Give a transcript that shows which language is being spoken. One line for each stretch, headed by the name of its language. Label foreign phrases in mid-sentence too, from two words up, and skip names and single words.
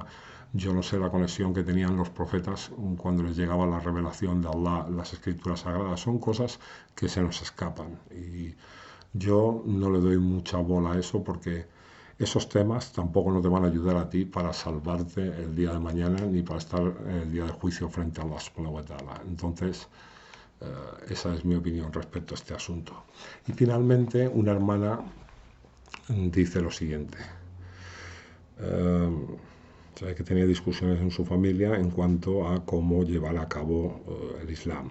Spanish: Yo no sé la conexión que tenían los profetas cuando les llegaba la revelación de Allah, las escrituras sagradas. Son cosas que se nos escapan. Y yo no le doy mucha bola a eso porque esos temas tampoco no te van a ayudar a ti para salvarte el día de mañana ni para estar el día del juicio frente a
Arabic: الله سبحانه وتعالى.
Spanish: Entonces, esa es mi opinión respecto a este asunto. Y finalmente, una hermana dice lo siguiente. Sabe que tenía discusiones en su familia en cuanto a cómo llevar a cabo el Islam.